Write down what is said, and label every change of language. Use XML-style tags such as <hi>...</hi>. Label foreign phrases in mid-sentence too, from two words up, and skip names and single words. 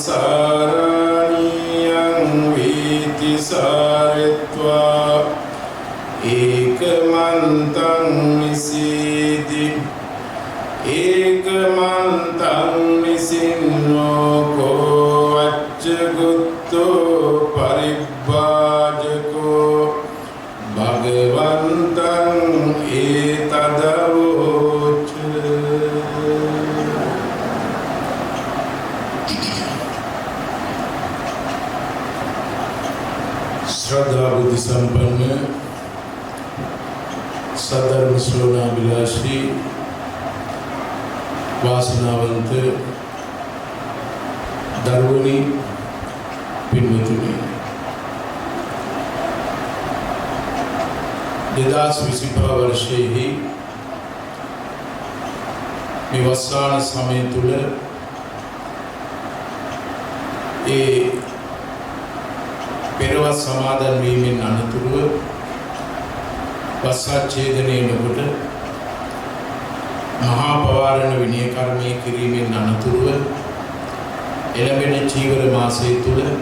<pi>සාරණීයං වීති සාරත්වා ඒකමන්තං නිසීති ඒකමන්තං නිසින්නෝකෝ අච්චගුත්තෝ පරිබ්බාජකෝ භගවන්තං ඒතදවෝච.</pi> <si>ශ්‍රද්ධා බුද්ධි සම්පන්න සද්ධර්ම ශ්‍රවණාභිලාෂී වාසනාවන්ත දරුවනි පින්වතුනි 2025 වර්ෂයෙහි මේ වස්සාන සමය තුල ඒ පෙරවස් සමාදන් වීමෙන් අනතුරුව වස්සාච්ඡේදනයේ නොකොට මහා පවාරණ විනය කර්මයේ කිරීමෙන් අනතුරුව එළඹෙන චීවර මාසය තුල</si>